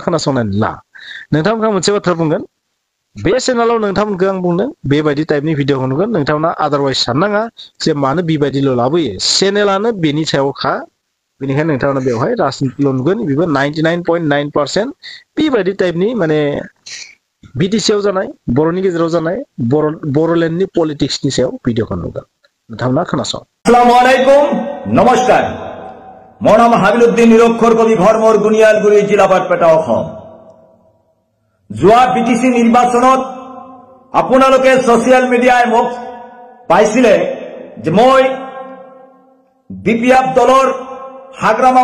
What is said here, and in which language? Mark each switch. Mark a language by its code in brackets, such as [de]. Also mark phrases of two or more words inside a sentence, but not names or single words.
[brx] खोनासंनानै ला नोंथांमोनहा मोनसे बाथ्रा बुंगोन बे चेनेलाव नोंथांमोनखौ आं बुंदों बेबायदि टाइपनि भिडिअ नुगोन नोंथांमोना आदारवाइज साननाङा जे मानो बेबायदिल' लाबोयो चेनेलानो बेनि सायावखा बेनिखायनो नोंथांमोना बेवहाय राजनितिल' नुगोन बेबो 99.9% बेबायदि टाइपनि माने BTC आव जानाय बर'नि गेजेराव जानाय बर'लेण्डनि पलिटिक्सनि सायाव भिडिअखौ नुगोन नोंथांमोना खोनासं [as] আসসালামু আলাইকুম নমস্কাৰ মোৰ নাম হাবিলুদ্দিন নিৰক্ষৰ কবি ঘৰমৰ গুনিয়ালগুৰি জিলা বাৰপেটা অসম যোৱা BTC নিৰ্বাচনত আপোনালোকে সোশ্যাল মিডিয়ায় মোক পাইছিলে যে মই BPF দলৰ হাগ্ৰামা